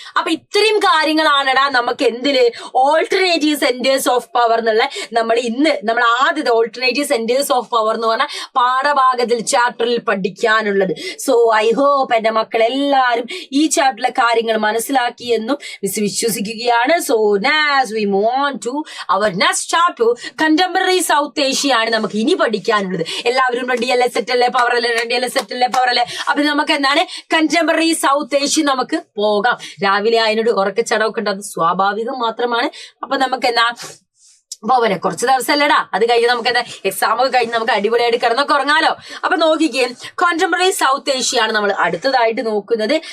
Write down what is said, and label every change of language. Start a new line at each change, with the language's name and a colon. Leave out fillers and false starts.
Malayalam: അപ്പൊ ഇത്രയും കാര്യങ്ങളാണടാ നമുക്ക് എന്തില് ഓൾട്ടർനേറ്റീവ് സെന്റേഴ്സ് ഓഫ് പവർ എന്നുള്ള നമ്മൾ ആദ്യത്തെ ഓൾട്ടർനേറ്റീവ് സെന്റേഴ്സ് ഓഫ് പവർ എന്ന് പറഞ്ഞ പാഠഭാഗത്തിൽ ചാപ്റ്ററിൽ പഠിക്കാനുള്ളത്.
English: so I hope
Malayalam: എന്റെ മക്കൾ എല്ലാവരും ഈ ചാപ്റ്ററിലെ കാര്യങ്ങൾ മനസ്സിലാക്കി എന്നും വിശ്വസിക്കുകയാണ്.
English: so now we move on to our next chapter, contemporary South Asia
Malayalam: ആണ് നമുക്ക് ഇനി പഠിക്കാനുള്ളത്. എല്ലാവരും റെഡി അല്ലേ? സെറ്റ് അല്ലേ? പവർ അല്ലേ? റെഡി അല്ലേ? സെറ്റ് അല്ലേ? പവർ അല്ലേ? അപ്പൊ നമുക്ക് എന്താണ് കണ്ടംപററി സൗത്ത് ഏഷ്യ നമുക്ക് പോകാം. രാവിലെ അതിനോട് ഉറക്കച്ചടവൊക്കെ ഉണ്ട്, അത് സ്വാഭാവികം മാത്രമാണ്. അപ്പൊ നമുക്ക് എന്നാ പോവനെ കുറച്ച് ദിവസമല്ലേടാ, അത് കഴിഞ്ഞ് നമുക്ക് എന്താ എക്സാം ഒക്കെ കഴിഞ്ഞ് നമുക്ക് അടിപൊളിയായിട്ട് കിടന്നൊക്കെ ഉറങ്ങാലോ. അപ്പൊ നോക്കിക്കേ, കോണ്ടംപററി സൗത്ത് ഏഷ്യ ആണ് നമ്മൾ അടുത്തതായിട്ട് നോക്കുന്നത്.